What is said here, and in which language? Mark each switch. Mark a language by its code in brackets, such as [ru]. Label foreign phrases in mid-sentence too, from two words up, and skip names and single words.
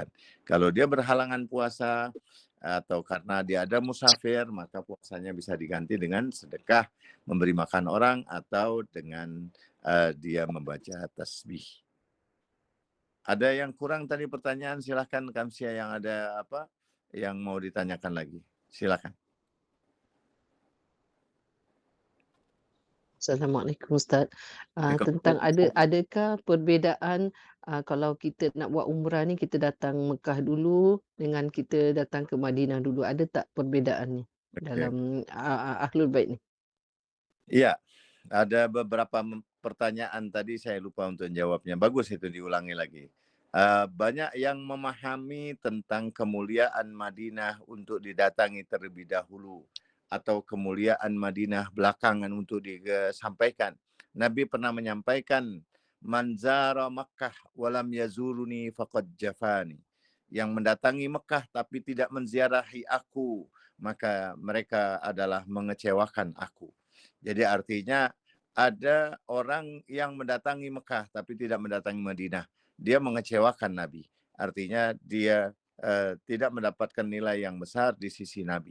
[id] Kalau dia berhalangan puasa atau karena dia ada musafir, maka puasanya bisa diganti dengan sedekah, memberi makan orang, atau dengan dia membaca tasbih. Ada yang kurang tadi pertanyaan, silahkan Kamsia, yang ada apa yang mau ditanyakan lagi. Silakan. [ar] السلام عليكم أستاذ. [ms] Tentang adakah perbezaan kalau kita nak buat umrah ni, kita datang Mekah dulu dengan kita datang ke Madinah dulu, ada tak perbezaannya dalam Ahlul Bait ni? [id] Iya, ada beberapa pertanyaan tadi saya lupa untuk jawabnya. Bagus itu diulangi lagi. Banyak yang memahami tentang kemuliaan Madinah untuk didatangi terlebih dahulu, atau kemuliaan Madinah belakangan untuk disampaikan. Nabi pernah menyampaikan, [ar] "من زار مكة ولم يزرني فقد جفاني." [id] Yang mendatangi Mekah tapi tidak menziarahi aku, maka mereka adalah mengecewakan aku. Jadi artinya ada orang yang mendatangi Mekah tapi tidak mendatangi Madinah. Dia mengecewakan Nabi. Artinya dia tidak mendapatkan nilai yang besar di sisi Nabi.